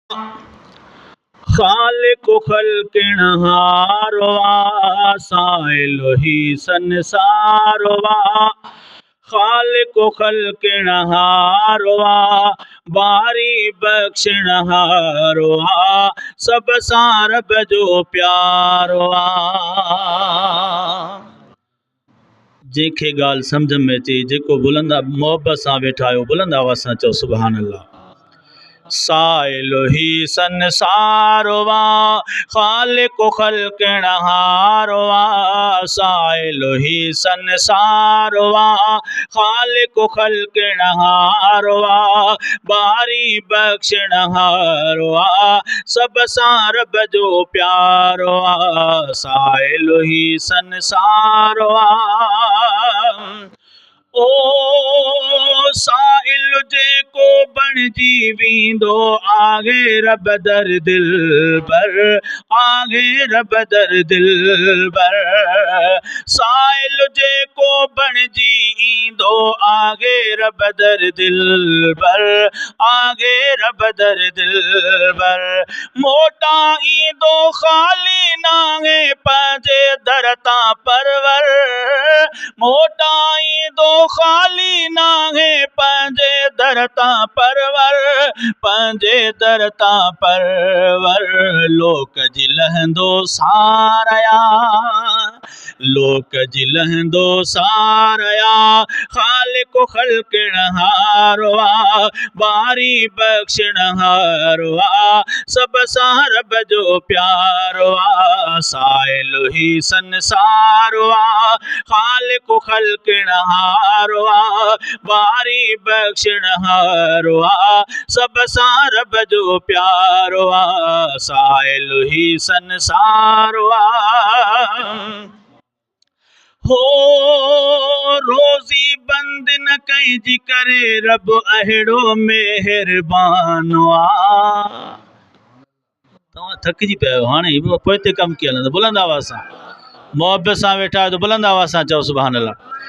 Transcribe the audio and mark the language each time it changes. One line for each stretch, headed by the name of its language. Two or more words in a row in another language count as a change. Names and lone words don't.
Sindhi: खालिक खल्किणहारवा साइलो ही संसारवा खालिक खल्किणहारवा बारी बख्शिणहारवा सब सां रब जो प्यारवा। जंहिंखे ॻाल्हि सम्झ में अचे जेको बुलंदा मोहब्बत सां वेठा आहियो बुलंद आवाज़ सां चओ
Arabic: سبحان الله.
Sindhi: साइलो ही संसारवा खालिक खल्किणहारवा साइलो ही संसारवा खालिक खल्किणहारवा बारी बख्शिणहारवा सब सां रब जो प्यारवा साइलो ही संसारवा। ओ साइल जेको बणजी वेंदो आहे रब दर दिल पर आहे रब दर दिल पर साइल जेको बणजी ईंदो आहे रब दर दिल पर आहे रब दर दिल पर मोटा ईंदो ख़ाली नाहे पंहिंजे दर तां परवर मोटा ईंदो ख़ाली नाहे पंहिंजे दर तां परवर पंहिंजे दर तां परवर लोक जी लहंदो सारया लोक जी लहंदो सारया खालिक खल्किणहारवा बारी बख्शिणहारवा सब सां रब जो प्यारवा साइलो ही संसारवा खालिक खल्किणहारवा बारी बख्शिणहारवा सब सां रब जो प्यारवा साइलो ही संसारवा। हो रोज़ी बंद न कंहिंजी करे रब अहिड़ो मेहरबान आ। तव्हां थकिजी पिया आहियो हाणे पोइ ते कमु कीअं हलंदो बुलंद आवाज़ सां मोहब्बत सां वेठा आहियो त बुलंद आवाज़ सां चओ
Arabic: سبحان الله.